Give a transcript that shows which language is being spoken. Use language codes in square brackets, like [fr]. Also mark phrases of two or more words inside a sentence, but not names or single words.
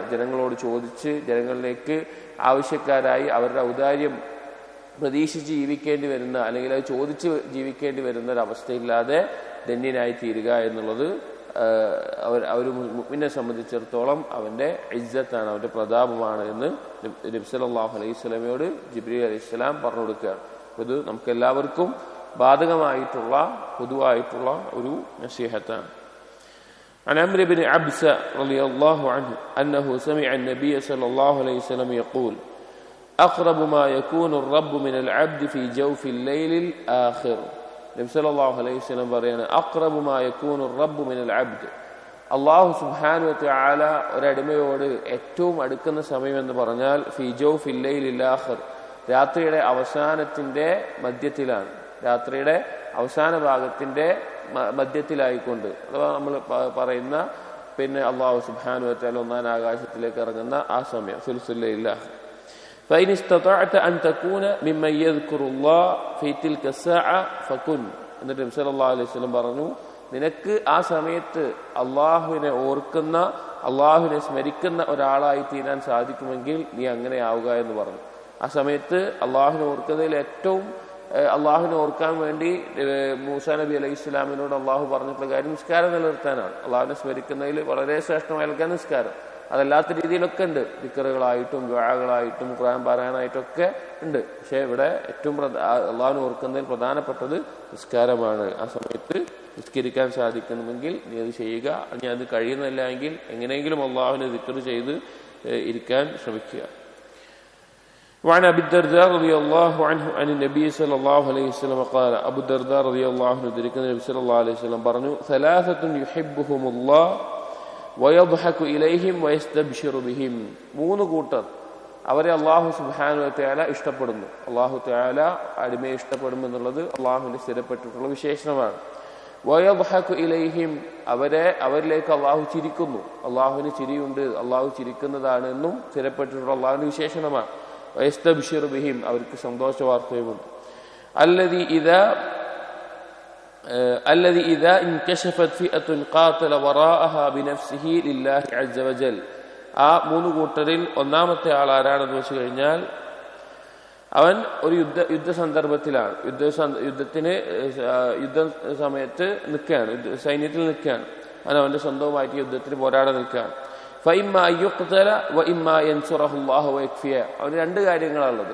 [ml] ജനങ്ങളോട് ചോദിച്ച് ജനങ്ങളിലേക്ക് ആവശ്യക്കാരായി അവരുടെ ഔദാര്യം പ്രതീക്ഷിച്ച് ജീവിക്കേണ്ടി വരുന്ന, അല്ലെങ്കിൽ അത് ചോദിച്ച് ജീവിക്കേണ്ടി വരുന്ന ഒരവസ്ഥയില്ലാതെ ധന്യനായി തീരുക എന്നുള്ളത് ഒരു മുഅ്മിനെ സംബന്ധിച്ചിടത്തോളം അവന്റെ ഇസ്സത്താണ്, അവന്റെ പ്രതാപമാണ് എന്ന് നബി [ar] صلى الله عليه وسلم [ml] ജിബ്രീൽ [ar] عليه السلام [ml] പറഞ്ഞു കൊടുക്കുകയാണ്. ഇത് നമുക്ക് എല്ലാവർക്കും ബാധകമായിട്ടുള്ള പൊതുവായിട്ടുള്ള ഒരു നസീഹത്താണ്. [ar] عن عمرو بن عبسة رضي الله عنه أنه سمع النبي صلى الله عليه وسلم يقول أقرب ما يكون الرب من العبد في جوف الليل الآخر. [ml] നബി [ar] صلى الله عليه وسلم [ml] പറയുന്നു, [ar] أقرب ما يكون الرب من العبد, الله سبحانه وتعالى [ml] ഒരടിമയോട് ഏറ്റവും അടുക്കുന്ന സമയം എന്ന് പറഞ്ഞാൽ [ar] في جوف الليل الآخر, [ml] രാത്രിയുടെ അവസാനത്തിന്റെ മധ്യത്തിലാണ്, രാത്രിയുടെ അവസാന ഭാഗത്തിന്റെ മധ്യത്തിലായിക്കൊണ്ട്, അഥവാ നമ്മൾ പറയുന്ന [ar] الله سبحانه وتعالى [ml] ഒന്നാം ആകാശത്തിലേക്ക് ഇറങ്ങുന്ന ആ സമയം [ar] ثلث الليل الآخر. فإن استطعت أن تكون ممن يذكر الله في تلك الساعة فكن. [ml] എന്നിട്ട് നബി [ar] صلى الله عليه وسلم [ml] പറഞ്ഞു, നിനക്ക് ആ സമയത്ത് അള്ളാഹുവിനെ ഓർക്കുന്ന, അള്ളാഹുവിനെ സ്മരിക്കുന്ന ഒരാളായി തീരാൻ സാധിക്കുമെങ്കിൽ നീ അങ്ങനെ ആവുക എന്ന് പറഞ്ഞു. ആ സമയത്ത് അള്ളാഹുവിനെ ഓർക്കുന്നതിൽ ഏറ്റവും അള്ളാഹുവിനെ ഓർക്കാൻ വേണ്ടി മൂസാ നബി അലൈഹി ഇസ്ലാമിനോട് അള്ളാഹു പറഞ്ഞിട്ടുള്ള കാര്യം നിസ്കാരം നിലനിർത്താനാണ്. അള്ളാഹുവിനെ സ്മരിക്കുന്നതിൽ വളരെ ശ്രേഷ്ഠമായ നിസ്കാരം. അതല്ലാത്ത രീതിയിലൊക്കെ ഉണ്ട്, ദിക്റുകളായിട്ടും ദുആകളായിട്ടും ഖുർആൻ പാരായണമായിട്ടും ഒക്കെ ഉണ്ട്. പക്ഷെ ഇവിടെ ഏറ്റവും അള്ളാഹുവിനെ ഓർക്കുന്നതിൽ പ്രധാനപ്പെട്ടത് നിസ്കാരമാണ്. ആ സമയത്ത് നിസ്കരിക്കാൻ സാധിക്കണമെങ്കിൽ നീ അത് ചെയ്യുക. നീ അത് കഴിയുന്നില്ല എങ്കിൽ എങ്ങനെയെങ്കിലും അള്ളാഹുവിനെ ദിക്ർ ചെയ്ത് ഇരിക്കാൻ ശ്രമിക്കുക. [ar] وعن أبي الدرداء رضي الله عنه عن النبي صلى الله عليه وسلم قال أبو الدرداء رضي الله عنه ذكر النبي صلى الله عليه وسلم പറഞ്ഞു ثلاثة يحبهم الله ويضحك إليهم ويستبشر بهم. [ml] മൂന്ന് കൂട്ടർ അവരെ [ar] الله سبحانه وتعالى [ml] ഇഷ്ടപ്പെടുന്നു. [ar] الله تعالى [ml] അടിമയെ ഇഷ്ടപ്പെടും എന്നുള്ളത് അല്ലാഹുവിന്റെ സ്ഥിരപ്പെട്ടിട്ടുള്ള വിശേഷണമാണ്. [ar] ويضحك إليهم [ml] അവരിലേക്ക് അല്ലാഹു ചിരിക്കുന്നു. അല്ലാഹുവിന് ചിരിയുണ്ട്, അല്ലാഹു ചിരിക്കുന്നതാണ് എന്നും സ്ഥിരപ്പെട്ടിട്ടുള്ള അല്ലാഹുവിന്റെ വിശേഷണമാണ്. [ar] ويستبشر بهم [ml] അവർക്ക് സന്തോഷ വാർത്തയുമുണ്ട്. [ar] الذي إذا انكشفت فئة قاتل وراءها بنفسه لله عز وجل. [ml] ആ മൂന്ന് കൂട്ടരിൽ ഒന്നാമത്തെ ആൾ ആരാണെന്ന് വെച്ച് കഴിഞ്ഞാൽ അവൻ ഒരു യുദ്ധ സന്ദർഭത്തിലാണ്, യുദ്ധ സമയത്ത് നിൽക്കുകയാണ്, സൈന്യത്തിൽ നിൽക്കുകയാണ്. അവന്റെ സ്വന്തവുമായിട്ട് യുദ്ധത്തിന് പോരാടാൻ നിൽക്കുകയാണ്. അവന് രണ്ട് കാര്യങ്ങളാണുള്ളത്.